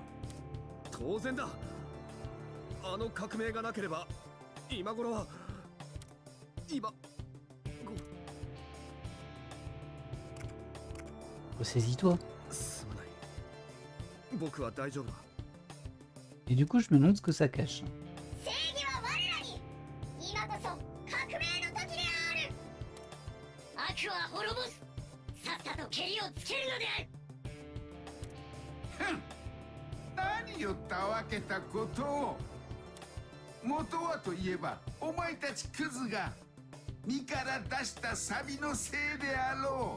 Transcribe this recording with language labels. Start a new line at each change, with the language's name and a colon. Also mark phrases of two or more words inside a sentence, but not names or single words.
Japanese: 当然だ。あの革命がなければ今頃は
French: Ressaisis-toi.
Japanese: すまない。僕は大丈夫だ。
French: Et du coup, je me demande ce que ça cache.
Japanese: 正義は我らに。今こそ革命の時である。悪は滅ぼす。さっさと蹴りをつけるのである。ふん、何をたわけたことを。元はといえばお前たちクズが身から出したサビのせいであろ